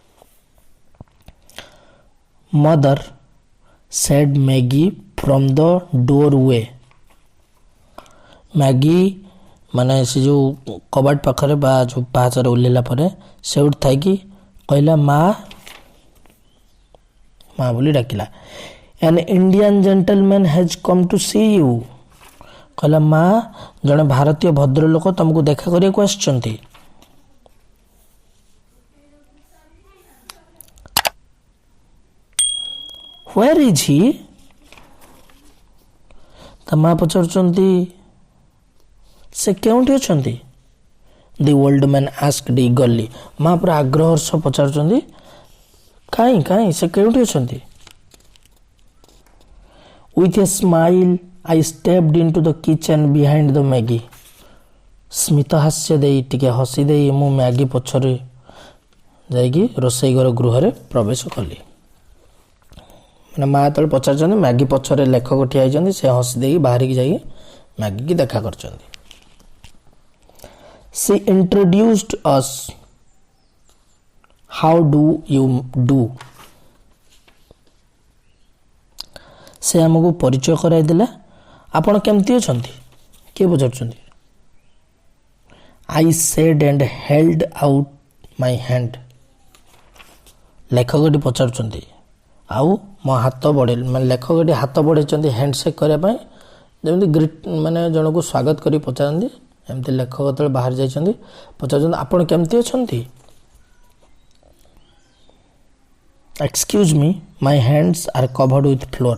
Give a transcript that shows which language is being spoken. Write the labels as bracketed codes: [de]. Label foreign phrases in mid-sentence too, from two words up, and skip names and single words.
[en] Mother said Maggie from the door way. [or] ମ୍ୟାଗି ମାନେ ସେ ଯେଉଁ କବାଟ ପାଖରେ ବା ଯେଉଁ ପାହାଚରେ ଓହ୍ଲେଇଲା ପରେ ସେଉଠି ଥାଇକି କହିଲା, ମା ବୋଲି ଡାକିଲା। [en] An Indian gentleman has come to see you. [or] କହିଲା, ମା, ଜଣେ ଭାରତୀୟ ଭଦ୍ରଲୋକ ତମକୁ ଦେଖା କରିବାକୁ ଆସିଛନ୍ତି। [en] Where is he? [or] ତା ମା ପଚାରୁଛନ୍ତି, ସେ କେଉଁଠି ଅଛନ୍ତି? [en] The old man asked eagerly. [or] ମା ପୁରା ଆଗ୍ରହର ସହ ପଚାରୁଛନ୍ତି, କାହିଁ ସେ କେଉଁଠି ଅଛନ୍ତି? [en] With a smile, I stepped into the kitchen behind the Maggie. [or] ସ୍ମିତ ହାସ୍ୟ ଦେଇ ଟିକେ ହସି ଦେଇ ମୁଁ ମ୍ୟାଗି ପଛରେ ଯାଇକି ରୋଷେଇ ଘର ଗୃହରେ ପ୍ରବେଶ କଲି। ମାନେ ମା ଯେତେବେଳେ ପଚାରୁଛନ୍ତି ମ୍ୟାଗି ପଛରେ ଲେଖକ ଠିଆ ହେଇଛନ୍ତି, ସେ ହସି ଦେଇକି ବାହାରିକି ଯାଇକି ମ୍ୟାଗିକି ଦେଖା କରିଛନ୍ତି। [en] She introduced us. How do you do? [or] ସେ ଆମକୁ ପରିଚୟ କରାଇ ଦେଲା। ଆପଣ କେମିତି ଅଛନ୍ତି? କିଏ ପଚାରୁଛନ୍ତି? [en] I said and held out my hand. [or] ଲେଖକଟି ପଚାରୁଛନ୍ତି ଆଉ ମୋ ହାତ ବଢ଼େଇଲି, ମାନେ ଲେଖକଟି ହାତ ବଢ଼େଇଛନ୍ତି ହ୍ୟାଣ୍ଡସେକ୍ କରିବା ପାଇଁ, ଯେମିତି ମାନେ ଜଣକୁ ସ୍ୱାଗତ କରି ପଚାରନ୍ତି ଏମିତି ଲେଖକ ଯେତେବେଳେ ବାହାରି ଯାଇଛନ୍ତି ପଚାରୁଛନ୍ତି ଆପଣ କେମିତି ଅଛନ୍ତି? [en] Excuse me, my hands are covered with flour.